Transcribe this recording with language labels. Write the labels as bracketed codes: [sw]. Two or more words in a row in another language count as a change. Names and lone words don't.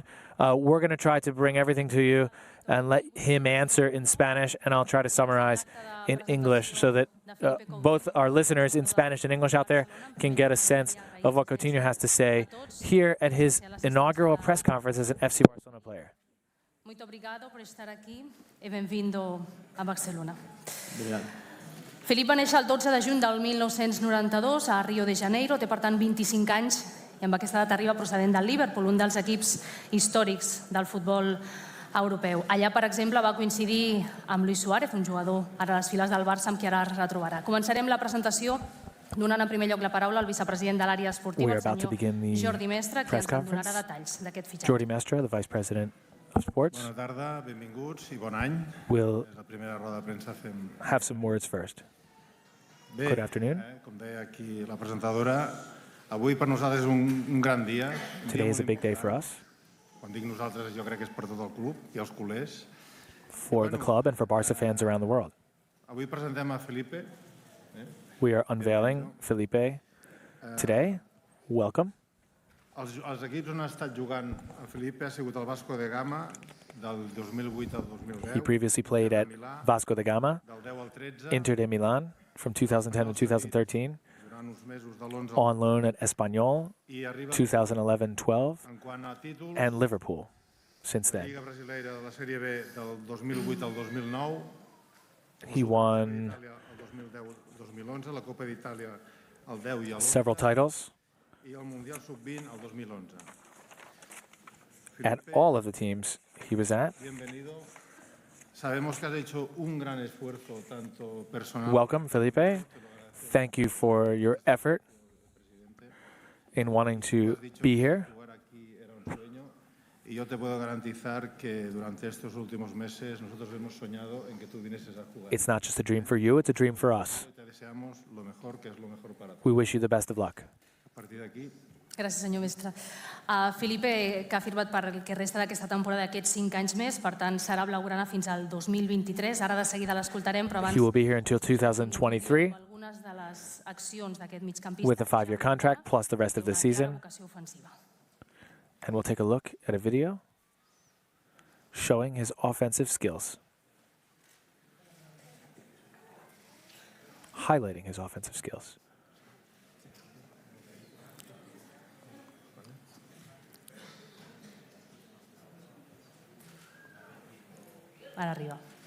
[en] We're going to try to bring everything to you and let him answer in Spanish, and I'll try to summarize in English so that both our listeners in Spanish and English out there can get a sense of what Coutinho has to say here at his inaugural press conference as an FC Barcelona player. [pt] Muito obrigado por estar aquí e benvindo a Barcelona. [ca] Felip va néixer el 12 de juny del 1992 a Rio de Janeiro, té per tant 25 anys i amb aquesta data arriba procedent del Liverpool, un dels equips històrics del futbol europeu. Allà, per exemple, va coincidir amb Luis Suárez, un jugador ara a les files del Barça amb qui ara es retrobarà. Començarem la presentació donant en primer lloc la paraula al vicepresident de l'àrea esportiva, el senyor Jordi Mestre, que ens donarà detalls d'aquest fitxatge. Jordi Mestre, [en] the vice president of sports, [ca] Bona tarda, benvinguts i bon any. [en] will [ca] És la primera roda de premsa fem... [en] have some words first. [ca] Bé, [en] Good afternoon. [ca] Com deia aquí la presentadora, avui per nosaltres és un gran dia. [en] Today is a big day for us, [ca] Quan dic nosaltres, jo crec que és per tot el club i els culers. [en] for the club, and for Barca fans around the world. [ca] Avui presentem a Felipe. [en] We are unveiling Felipe today. Welcome. [ca] Els equips on ha estat jugant el Felipe ha sigut el Vasco de Gama del 2008 al 2010. [en] He previously played at Vasco da Gama, [ca] Del 10 al 13, [en] Inter de Milan from 2010 to 2013, [ca] durant uns mesos de l'11 [en] on loan at Espanyol, [ca] i arriba 2011-12, en quant a títols, [en] and Liverpool since then. [ca] Lliga Brasileira de la Sèrie B del 2008 al 2009, [en] He won [ca] el 2010-2011, la Copa d'Itàlia el 10 i el 11 [en] several titles [ca] i el Mundial Sub-20 el 2011. [en] at all of the teams he was at. [es] Bienvenido. Sabemos que has hecho un gran esfuerzo tanto personal [en] Welcome, Felipe. Thank you for your effort in wanting to be here. [es] jugar aquí era un sueño y yo te puedo garantizar que durante estos últimos meses nosotros hemos soñado en que tú vinieses a jugar. [en] It's not just a dream for you, it's a dream for us. [es] Te deseamos lo mejor, que es lo mejor para todos. [en] We wish you the best of luck. [ca] A partir d'aquí Gràcies, senyor mestre. Felipe, que ha firmat per el que resta d'aquesta temporada aquests 5 anys més, per tant, serà blaugrana fins al 2023. Ara de seguida l'escoltarem, però abans [en] He will be here until 2023 [ca] algunes de les accions d'aquest migcampista. [en] with a 5-year contract plus the rest of the [ca] Una [en] season. [ca] vocació ofensiva. [en] And we'll take a look at a video showing his offensive skills. Highlighting his offensive skills. [ca] Ara arriba.